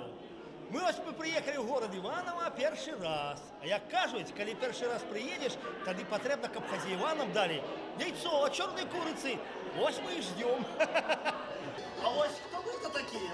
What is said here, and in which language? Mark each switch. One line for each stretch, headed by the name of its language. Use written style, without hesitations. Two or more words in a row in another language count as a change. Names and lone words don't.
Russian: Мы ось приехали в город Иваново
Ukrainian: перший раз. А як кажуть, коли перший раз приедешь,
Russian: тогда потребно, каб хозяевам дали яйцо, черные курицы. Ось мы и ждем. А ось кто вы-то такие?